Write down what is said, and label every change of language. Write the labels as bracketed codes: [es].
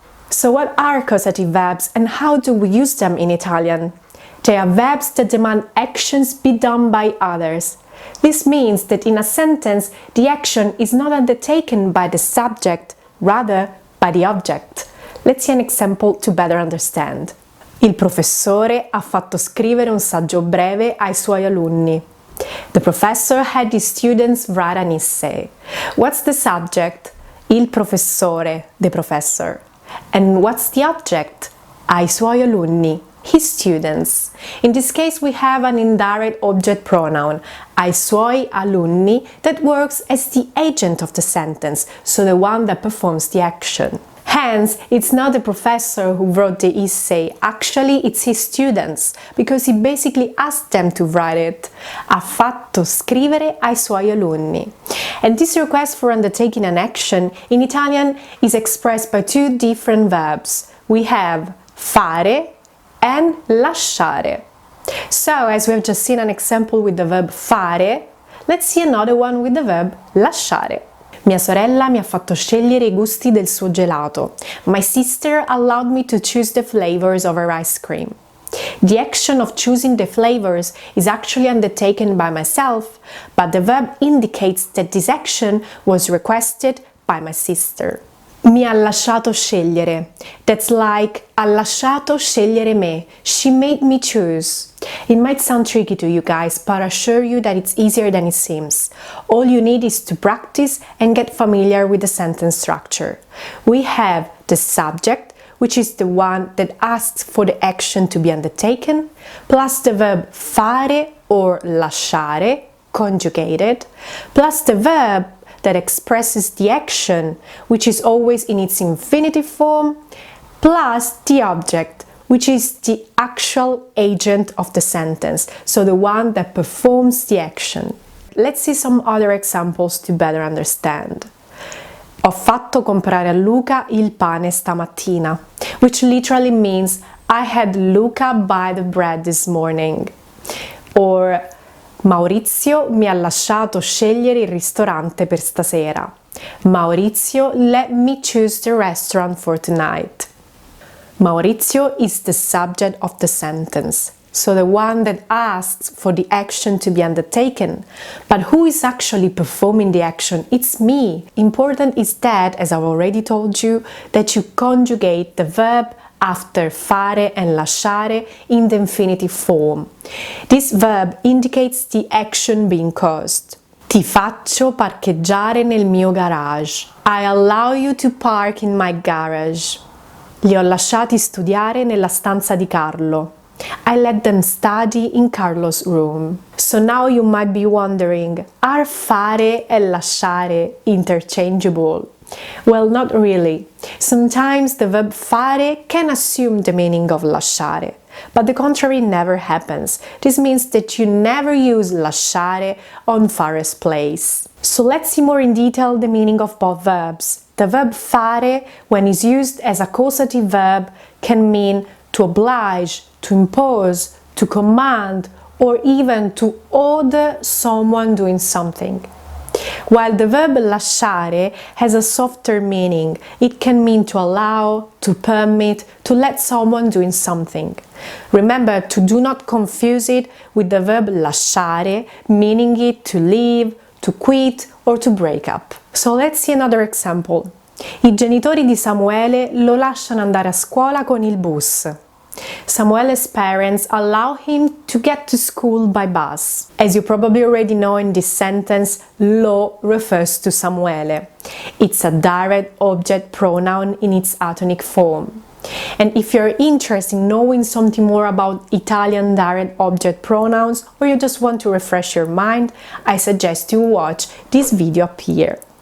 [en] So what are causative verbs and how do we use them in Italian? They are verbs that demand actions be done by others. This means that in a sentence, the action is not undertaken by the subject, rather by the object. Let's see an example to better understand. [it] Il professore ha fatto scrivere un saggio breve ai suoi alunni. [en] The professor had his students write an essay. What's the subject? [it] Il professore, [en] the professor. And what's the object? [it] Ai suoi alunni, [en] his students. In this case we have an indirect object pronoun, [it] ai suoi alunni, [en] that works as the agent of the sentence, so the one that performs the action. Hence, it's not the professor who wrote the essay, actually it's his students, because he basically asked them to write it. [it] Ha fatto scrivere ai suoi alunni. [en] And this request for undertaking an action in Italian is expressed by two different verbs. We have fare and lasciare. So, as we have just seen an example with the verb fare, let's see another one with the verb lasciare. [it] Mia sorella mi ha fatto scegliere I gusti del suo gelato. [en] My sister allowed me to choose the flavors of her ice cream. The action of choosing the flavors is actually undertaken by myself, but the verb indicates that this action was requested by my sister. [it] Mi ha lasciato scegliere. [en] That's like [it] ha lasciato scegliere me. [en] She made me choose. It might sound tricky to you guys, but I assure you that it's easier than it seems. All you need is to practice and get familiar with the sentence structure. We have the subject, which is the one that asks for the action to be undertaken, plus the verb fare or lasciare, conjugated, plus the verb that expresses the action, which is always in its infinitive form, plus the object, which is the actual agent of the sentence, so the one that performs the action. Let's see some other examples to better understand. [it] Ho fatto comprare a Luca il pane stamattina, [en] which literally means I had Luca buy the bread this morning. [it] Or Maurizio mi ha lasciato scegliere il ristorante per stasera. [en] Maurizio let me choose the restaurant for tonight. Maurizio is the subject of the sentence, so the one that asks for the action to be undertaken. But who is actually performing the action? It's me. Important is that, as I've already told you, that you conjugate the verb after fare and lasciare in the infinitive form. This verb indicates the action being caused. [it] Ti faccio parcheggiare nel mio garage. [en] I allow you to park in my garage. [it] Li ho lasciati studiare nella stanza di Carlo. [en] I let them study in Carlo's room. So now you might be wondering, are fare and lasciare interchangeable? Well, not really. Sometimes the verb fare can assume the meaning of lasciare, but the contrary never happens. This means that you never use lasciare on fare's place. So let's see more in detail the meaning of both verbs. The verb fare, when is used as a causative verb, can mean to oblige, to impose, to command, or even to order someone doing something. While the verb lasciare has a softer meaning, it can mean to allow, to permit, to let someone doing something. Remember to do not confuse it with the verb lasciare, meaning it to leave, to quit, or to break up. So let's see another example. [it] I genitori di Samuele lo lasciano andare a scuola con il bus. [en] Samuele's parents allow him to get to school by bus. As you probably already know, in this sentence, lo refers to Samuele. It's a direct object pronoun in its atonic form. And if you're interested in knowing something more about Italian direct object pronouns, or you just want to refresh your mind, I suggest you watch this video up here.